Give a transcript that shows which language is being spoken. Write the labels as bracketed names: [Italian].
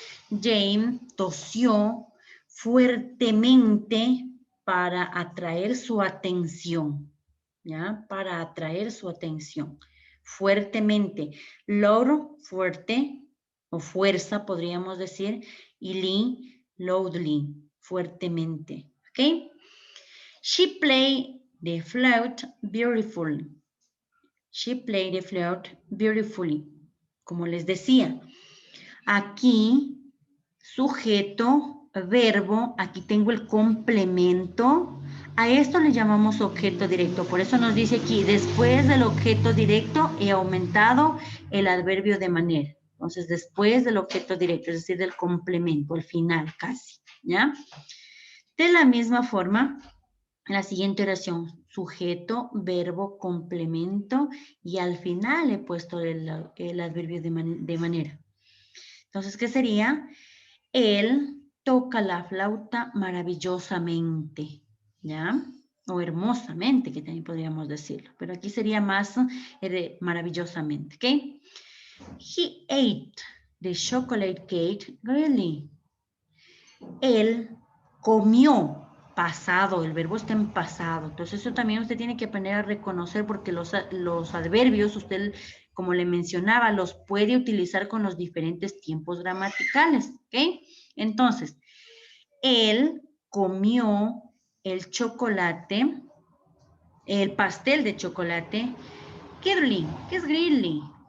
[Spanish] James tosió fuertemente para atraer su atención. ¿Ya? Para atraer su atención. Fuertemente. Loud, fuerte, o fuerza, podríamos decir, y loudly, fuertemente. ¿Ok? [English] She played the flute beautifully. She played the flute beautifully. [Spanish] Como les decía, aquí, sujeto, verbo, aquí tengo el complemento. A esto le llamamos objeto directo. Por eso nos dice aquí, después del objeto directo he aumentado el adverbio de manera. Entonces, después del objeto directo, es decir, del complemento, al final casi, ¿ya? De la misma forma, la siguiente oración, sujeto, verbo, complemento y al final he puesto el adverbio de manera. Entonces, ¿qué sería? Él toca la flauta maravillosamente, ¿ya? O hermosamente, que también podríamos decirlo. Pero aquí sería más maravillosamente, ¿ok? [English] He ate the chocolate cake greedily. [Spanish] Él comió, pasado, el verbo está en pasado. Entonces eso también usted tiene que aprender a reconocer porque los adverbios, usted, como le mencionaba, los puede utilizar con los diferentes tiempos gramaticales, ¿ok? Entonces, él comió el chocolate, el pastel de chocolate, greedily. ¿Qué es greedily?